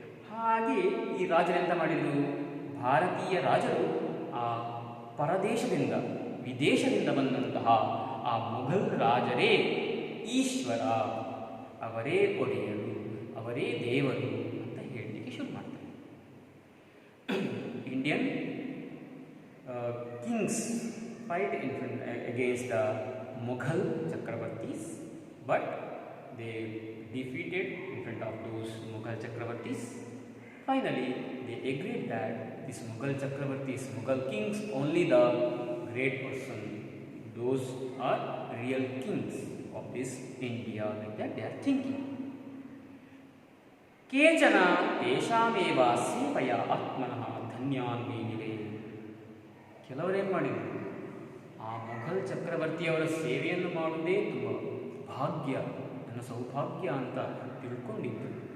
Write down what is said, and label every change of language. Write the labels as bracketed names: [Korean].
[Kannada] ಹಾಗೆ ಈ ರಾಜರೆಂತ ಮಾಡಿದರು? ಭಾರತೀಯ ರಾಜರು ಆ ಪರದೇಶದಿಂದ, ವಿದೇಶದಿಂದ ಬಂದಂತಹ ಆ ಮೊಘಲ್ ರಾಜರೇ ಈಶ್ವರ, ಅವರೇ ಒಡೆಯರು, ಅವರೇ ದೇವರು ಅಂತ ಹೇಳಲಿಕ್ಕೆ ಶುರು ಮಾಡ್ತಾರೆ. [English] Indian kings fight against the Mughal Chakravartis, but they defeated in front of those Mughal Chakravartis. Finally, they agreed that these Mughal Chakravartis, Mughal kings, only the great person, those are real kings of this India, like that they are thinking. [Sanskrit] ಕೇಚನ ತೇಷಾಮೇವ ಸೇವಯ ಆತ್ಮನಃ ಧನ್ಯಾನ್ ಮೇನಿವೆ. [Kannada] ಕೆಲವರೇನು ಮಾಡಿದರು? ಆ ಮೊಘಲ್ ಚಕ್ರವರ್ತಿಯವರ ಸೇವೆಯನ್ನು ಮಾಡುವುದೇ ತುಂಬ ಭಾಗ್ಯ, ನನ್ನ ಸೌಭಾಗ್ಯ ಅಂತ ತಿಳ್ಕೊಂಡಿದ್ದರು.